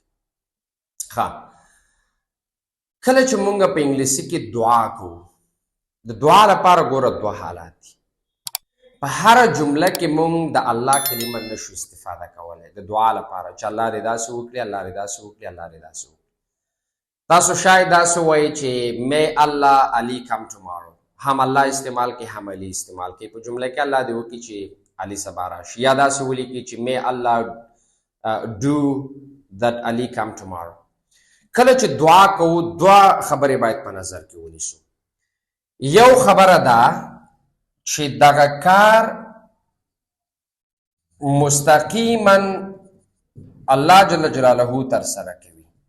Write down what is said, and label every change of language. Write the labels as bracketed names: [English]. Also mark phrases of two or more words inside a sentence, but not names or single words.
[Pashto] ښه، کله چې مونږ په انګلیسي کې دعا کوو، د دعا لپاره ګوره دوه حالات دي. په هر جمله کې مونږ د الله کلمه نشو استفاده کولای د دعا لپاره چې الله دې داسې وکړي، الله دې داسې وکړي، الله دې داسې وکړي. تاسو شاید داسې وایي چې [English] may Allah Ali come tomorrow. [Pashto] هم الله استعمال کې هم علي استعمال کې. په جمله کې الله دې وکړي چې علي سبا راشي، یا داسې ولیکي چې [English] may Allah do that Ali come tomorrow. [Pashto] کله چې دعا کوو دوه خبرې باید په نظر کې ونیسو. یو خبره ده چې دغه کار مستقیما الله جل جلاله تر سره کوي.